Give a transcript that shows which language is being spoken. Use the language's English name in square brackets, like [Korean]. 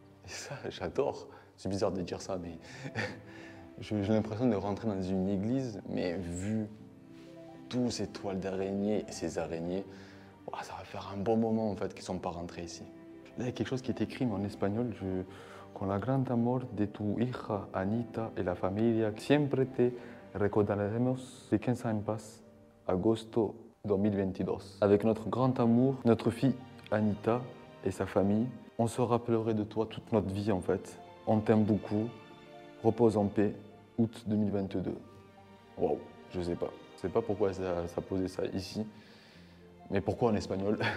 [French] Et ça, j'adore. C'est bizarre de dire ça, mais j'ai l'impression de rentrer dans une église, mais vu toutes ces toiles d'araignées et ces araignées, ça va faire un bon moment en fait qu'ils ne sont pas rentrés ici. Là, il y a quelque chose qui est écrit mais en espagnol. [Spanish] Con la gran amor de tu hija Anita et la familia, siempre te recordaremos de 15 ans en paz, agosto 2022. [French] Avec notre grand amour, notre fille Anita et sa famille, on se rappellerait de toi toute notre vie en fait. On t'aime beaucoup, repose en paix, août 2022. Waouh, je sais pas. Je sais pas pourquoi ça posait ça ici. Mais pourquoi en espagnol?